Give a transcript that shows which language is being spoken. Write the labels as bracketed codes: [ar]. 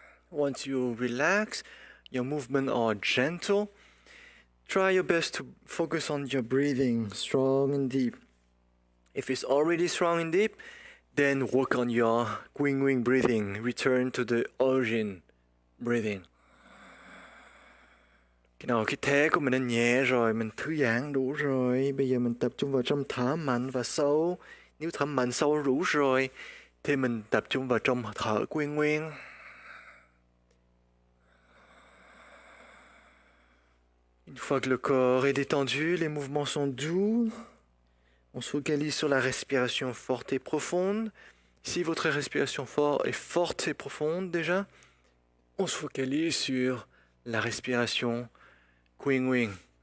[en] once you relax, your movements are gentle. Try your best to focus on your breathing, strong and deep. If it's already strong and deep, then work on your Qi Gong breathing. Return to the origin breathing. [vi] Khi nào khí thế của mình đã nhẹ rồi, mình thư giãn đủ rồi, bây giờ mình tập trung vào trong thở mạnh và sâu. Nếu thở mạnh sâu đủ rồi, thì mình tập trung vào trong thở nguyên. [fr] Une fois que le corps est détendu, les mouvements sont doux. On se focalise sur la respiration forte et profonde. Si votre respiration est forte et profonde déjà, on se focalise sur la respiration Qi Gong.